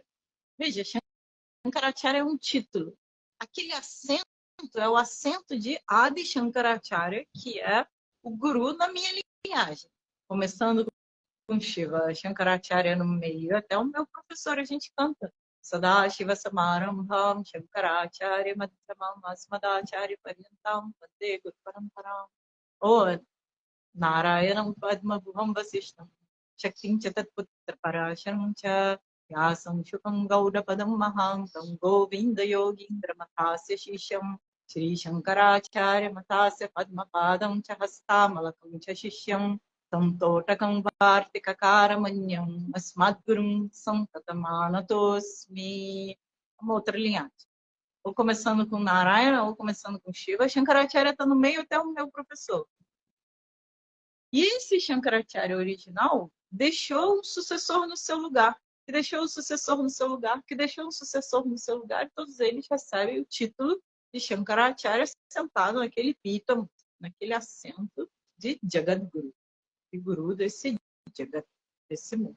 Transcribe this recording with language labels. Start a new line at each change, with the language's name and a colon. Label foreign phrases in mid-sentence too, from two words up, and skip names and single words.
Portuguese: Veja, Shankaracharya é um título. Aquele assento é o assento de Adi Shankaracharya, que é o guru na minha linhagem. Começando com Shiva Shankaracharya no meio, até o meu professor a gente canta.
Sanskrit: Sada Shiva Samarambham Shankaracharya Madhyamam Asmadacharya Paryantam Vande Guru Paramparam. Ou Narayanam Padma Bhuvam Vasishtam Shaktim Chatatputra Parasharam Cha Yasam Shukam Gauda Padam Mahantam Govinda Yogindra Matasya Shishyam Shri Shankaracharya Matasya Padma Padam Cha Hastamalakam Cha Shishyam Samtotakam Vartikakaramanyam Asmadgurum Santatamanatos-me.
Portuguese: Uma outra linhagem. Ou começando com Narayana, ou começando com Shiva. Shankaracharya está no meio até o meu professor. E esse Shankaracharya original deixou o sucessor no seu lugar. Que deixou o sucessor no seu lugar, que deixou o sucessor no seu lugar, e todos eles recebem o título de Shankaracharya sentado naquele pítamo, naquele assento de Jagadguru, de guru desse Jagat, desse mundo.